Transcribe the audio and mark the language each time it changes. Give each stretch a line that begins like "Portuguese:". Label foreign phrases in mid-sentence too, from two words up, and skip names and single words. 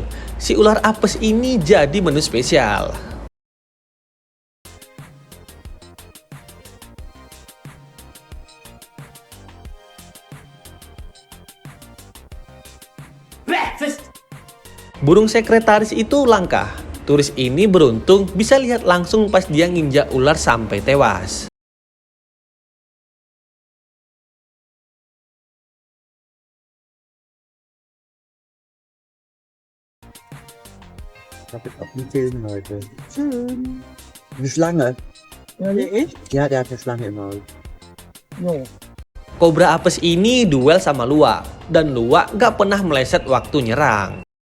Indonesian: Si ular apes ini jadi menu spesial. Burung sekretaris itu langka. Turis ini beruntung bisa lihat langsung pas dia nginjak ular sampai tewas.
German: Habe ich auf dem Film heute. Schön. Eine Schlange. Ja, echt? Ja, der hat eine Schlange im Maul. Ja.
Indonesian: Kobra apes ini duel sama luwak, dan luwak gak pernah meleset waktu nyerang.